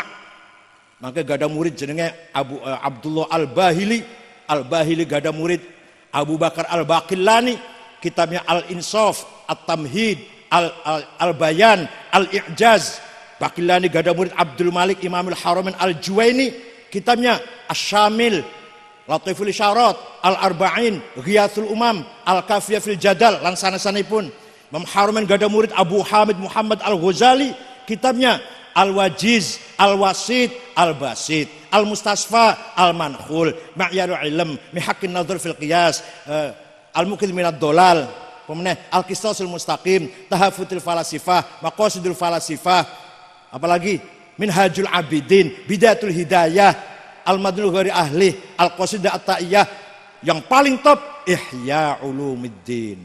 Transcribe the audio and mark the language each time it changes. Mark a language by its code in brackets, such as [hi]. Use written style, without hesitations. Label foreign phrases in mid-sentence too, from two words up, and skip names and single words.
[jv] Maka gada murid jenenge Abdullah Al-Bahili, Al-Bahili gada murid Abu Bakar Al-Baqillani, kitabnya Al-Insaf, At-Tamhid, Al-Bayan, Al-I'jaz. Baqillani gada murid Abdul Malik Imamul Haramain Al-Juwaini, kitabnya Asy-Syamil, Latiful Isyarat, Al-Arba'in, Ghiyathul Umam, Al-Kafiyah fil Jadal, lan sanes-sanepun. Imam Haramain gada murid Abu Hamid Muhammad Al-Ghazali, kitabnya Al-Wajiz, Al-Wasit, Al-Basit, Al-Mustasfa, Al-Mankhul, Ma'yarul Ilm, Mihaqqin Nadhr fil Qiyas, Al-Muqidh minad Dolal, Al-Qistasul Mustaqim, Tahafutul Falasifah, Maqasidul Falasifah, apalagi Minhajul Abidin, Bidayatul Hidayah, Al-Madnul Ghairi Ahli, Al-Qasidah At-Ta'iyah, [id] yang paling top Ihya Ulumuddin.